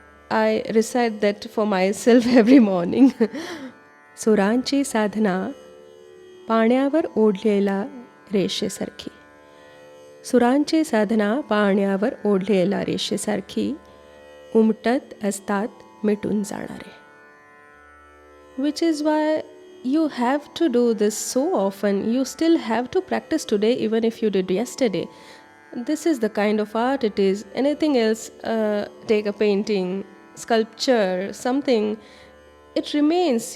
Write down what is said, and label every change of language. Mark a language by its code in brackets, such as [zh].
[en] I recite that for myself every morning. [mr] सुरांची साधना पाण्यावर ओढलेला रेषेसारखी. सुरांची साधना पाण्यावर ओढलेला रेषेसारखी उमटत असतात मिटून जाणारे. [en] Which is why you have to do this so often. You still have to practice today, even if you did yesterday. This is the kind of art it is. Anything else, take a painting, sculpture, something, it remains.